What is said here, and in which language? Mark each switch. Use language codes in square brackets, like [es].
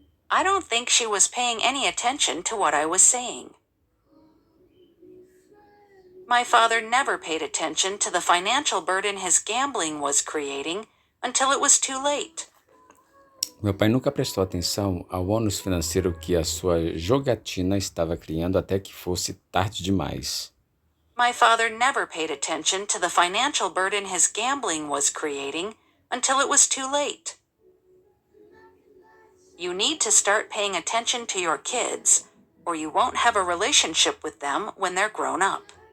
[en] I don't think she was paying any attention to what I was saying. My father never paid attention to the financial burden his gambling was creating until it was too late. [pt] Meu pai nunca prestou atenção ao ônus financeiro que a sua jogatina estava criando até que fosse tarde demais. [en] My father never paid attention to the financial burden his gambling was creating until it was too late. You need to start paying attention to your kids, or you won't have a relationship with them when they're grown up.